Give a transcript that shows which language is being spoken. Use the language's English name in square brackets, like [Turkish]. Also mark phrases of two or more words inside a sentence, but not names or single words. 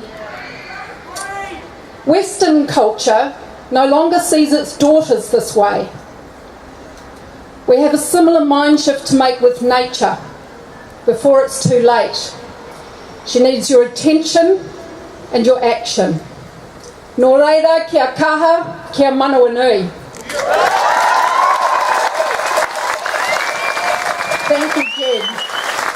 [English] Western culture no longer sees its daughters this way. We have a similar mind shift to make with nature before it's too late. She needs your attention and your action. [Māori] Nō reira, kia kaha, kia manawa nui. [English] Thank you, Jenn.